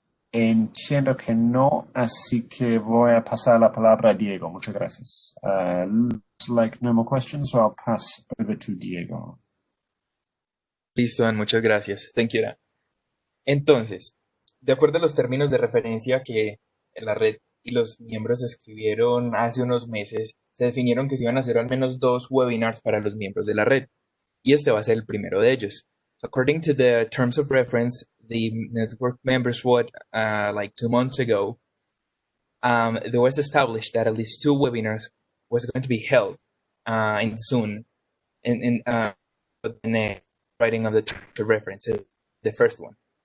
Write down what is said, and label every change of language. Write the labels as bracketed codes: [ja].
[es] Entiendo que no, así que voy a pasar la palabra a Diego. Muchas gracias. [en] Looks like no more questions, so I'll pass over to Diego. [es] Listo, Dan, muchas gracias. [en] Thank you, Dan. [es] Entonces, de acuerdo a los términos de referencia que la red y los miembros escribieron hace unos meses, se definieron que se iban a hacer al menos dos webinars para los miembros de la red, y este va a ser el primero de ellos. [en] So according to the terms of reference, the network members would, like 2 months ago, there was established that at least two webinars was going to be held in soon, in the writing of the terms of reference, the first one.